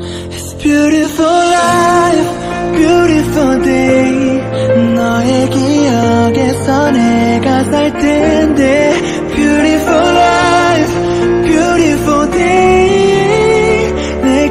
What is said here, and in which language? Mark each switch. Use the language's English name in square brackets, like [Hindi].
[English] It's beautiful life, beautiful day. [Korean] 너의 기억에서 내가 살 텐데. [English] Beautiful life, beautiful day. 내